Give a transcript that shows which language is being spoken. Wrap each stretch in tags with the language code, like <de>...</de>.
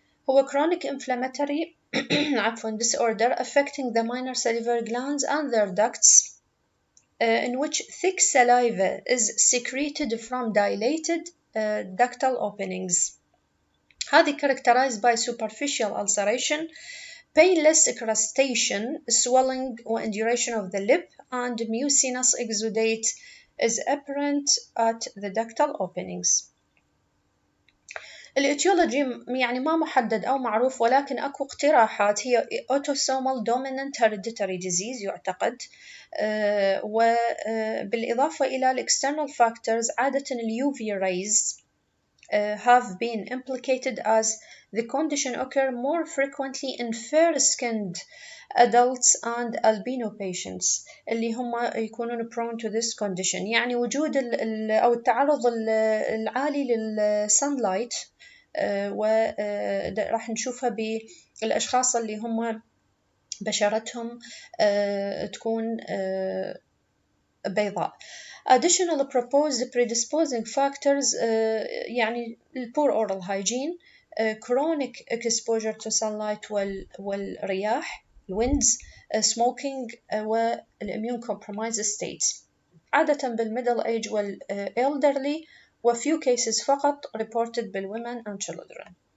<ar>هو</ar> <en>chronic inflammatory</en> <ar>عفوا</ar> <en>disorder affecting the minor salivary glands and their ducts, in which thick saliva is secreted from dilated ductal openings.</en> <ar>هذه</ar> <en>characterized by superficial ulceration, painless crustation, swelling and induration of the lip, and mucinous exudate is apparent at the ductal openings.</en> <ar>الاتيولوجي يعني ما محدد أو معروف، ولكن أكو اقتراحات.</ar> <en>هي autosomal dominant hereditary disease</en> <ar>يعتقد، وبالإضافة إلى</ar> <en>external factors عادة UV rays have been implicated as the condition occur more frequently in fair-skinned adults and albino patients</en> <ar>اللي هم يكونون</ar> <en>prone to this condition.</en> <ar>يعني وجود أو التعرض العالي للsunlight وراح نشوفها بالأشخاص اللي هم بشرتهم تكون بيضاء.</ar> <en>Additional proposed predisposing factors</en> <ar>يعني</ar> <en>poor oral hygiene, chronic exposure to sunlight</en> <ar>والرياح</ar> <en>winds, smoking والimmune compromised states.</en> <ar>عادة</ar> <en>بالmiddle age والelderly، وفew cases</en> <ar>فقط</ar> <en>reported بالwomen and children.</en>